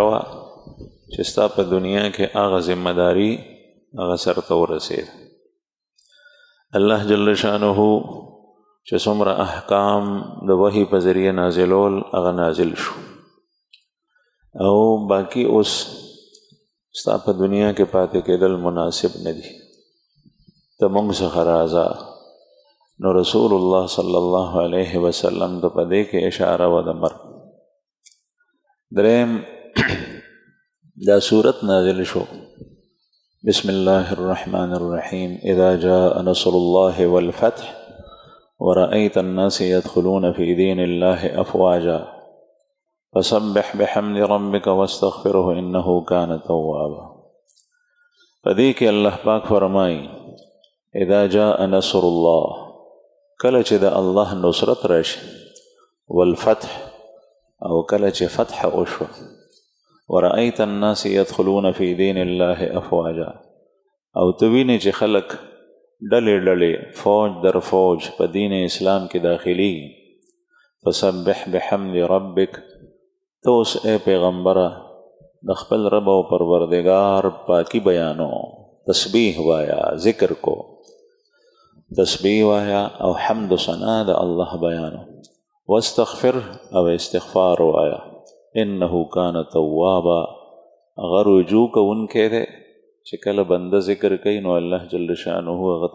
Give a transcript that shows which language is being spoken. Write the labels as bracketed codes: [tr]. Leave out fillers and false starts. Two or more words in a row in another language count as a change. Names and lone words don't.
[ps] وه چې ستا په دنیا کې هغه ذمهداري هغه سر ته ورسېد الله جل شانه چې څومره احکام د وحي په ذریعه نازلول هغه نازل شو او باقی اوس ستا په دنیا کې پاتې کېدل مناسب نه دي ته موږ څخه راځه نو رسول الله صلی الله علیه وسلم ته په دې کې اشاره وه د مرګ دریم دا صورت نازل شو [ar] بسم الله الرحمن الرحیم اذا جاء نصر الله والفتح ورأيت الناس يدخلون في دين الله أفواجا فسبح بحمد ربك واستغفره إنه كان توابا [ps] فديك الله پاک فرمائی [ar] اذا جاء نصر الله [ps] کله چې د الله نصرت راشي [ar] والفتح [ps] او کله چې فتح وشو [ar] ورأيت الناس يدخلون في دين الله أفواجا [ps] او تویني چې خلق ډلې ډلې فوج در فوج په دین اسلام کې داخلي [ar] فسبح بحمد ربک [ps] تو اوس اے پیغمبره د خپل رب او پروردگار پاکی بیانو تسبیح وایا ذکر کو تسبیح وایا او حمد و ثنا د الله بیانو واستغفر او استغفار وایا [ar] انه کان توابا [ps] اگر رجوع کوونکی دی چې کله بنده ذکر کوي نو الله جل شانه هغه